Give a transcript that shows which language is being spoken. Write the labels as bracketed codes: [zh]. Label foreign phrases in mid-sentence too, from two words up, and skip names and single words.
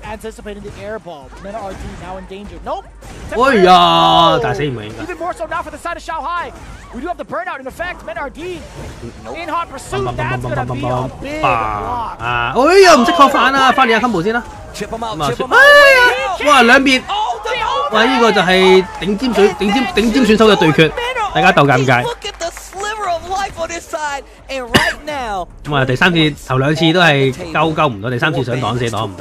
[yue] 哎呀，大死唔係應該。 [en] We do have the burnout in effect. Men RD in hot pursuit. That's gonna be a big block. [yue] 哎呀，唔識確反啊！翻嚟下 combo 先啦。哎呀，哇兩邊，哇呢個就係頂尖選手嘅對決，大家鬥尷尬。咁啊，第三次頭兩次都係救唔到，第三次想擋死擋唔到。